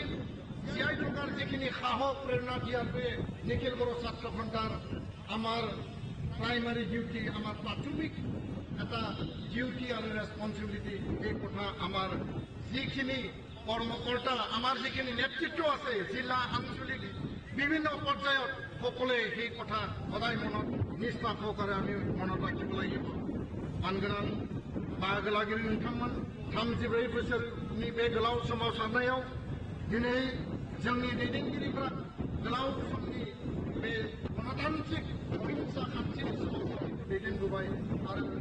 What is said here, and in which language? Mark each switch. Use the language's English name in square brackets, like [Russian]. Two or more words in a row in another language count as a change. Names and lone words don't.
[Assamese] জীয়াই থকাৰ যিখিনি সাহস প্ৰেৰণা দিয়াৰ বাবে নিখিল বড়ো ছাত্ৰ সন্থাৰ আমাৰ [English] primary duty [Assamese] আমাৰ প্ৰাথমিক এটা ডিউটি আৰু ৰেছপন্সিবিলিটি এই কথা আমাৰ যিখিনি কৰ্মকৰ্তা আমাৰ যিখিনি নেতৃত্ব আছে জিলা আঞ্চলিক বিভিন্ন পৰ্যায়ত সকলোৱে সেই কথা সদায় মনত নিষ্ঠা সহকাৰে আমি মনত ৰাখিব লাগিব [Bodo] मानगोनां बाहागो लागिरि नोंथांमोन 34 बोसोरनि बे गोलाव सोमावसारनायाव दिनै जोंनि दैदेनगिरिफ्रा गोलाव समनि बे गणतान्त्रिक अहिंसा खान्थिनि सोमावसारनायखौ दैदेनबोबाय आरो